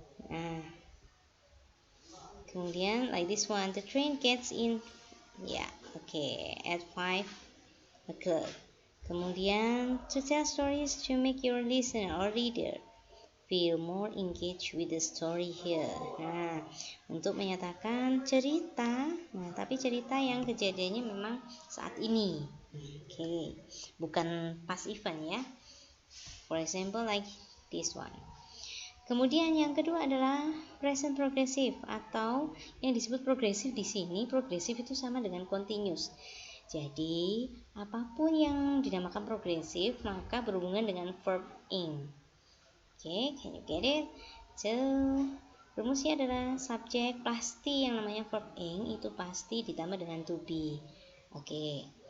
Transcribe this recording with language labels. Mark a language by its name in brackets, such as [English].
[Indonesian] Nah, kemudian [English] like this one, the train gets in. Yeah, okay, at 5 o'clock. Kemudian, to tell stories to make your listener or reader feel more engaged with the story here. [Indonesian] Nah, untuk menyatakan cerita, tapi cerita yang kejadiannya memang saat ini. Okay, bukan past event ya. [English] For example, like this one. [Indonesian] Kemudian yang kedua adalah present progressive, atau yang disebut progresif di sini, progresif itu sama dengan continuous. Jadi, apapun yang dinamakan progresif maka berhubungan dengan verb ing. [English] Okay, can you get it? [Indonesian] So, rumusnya adalah subjek pasti yang namanya verb ing itu pasti ditambah dengan to be. Okay.